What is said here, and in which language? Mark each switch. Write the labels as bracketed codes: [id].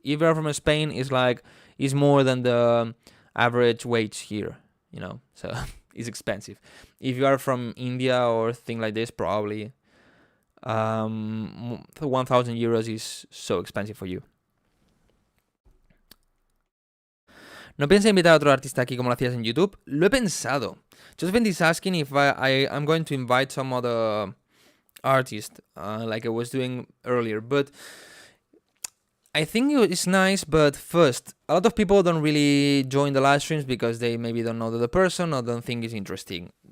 [en] If you are from Spain, it's more than the average wage here, so it's expensive. If you are from India or thing like this, probably 1,000 euros is so expensive for you. [es] ¿No piensas invitar a otro artista aquí como lo hacías en YouTube? Lo he pensado. [en] Just been asking if I'm going to invite some other artist, like I was doing earlier. But I think it's nice, but first, a lot of people don't really join the live streams because they maybe don't know the person or don't think it's interesting.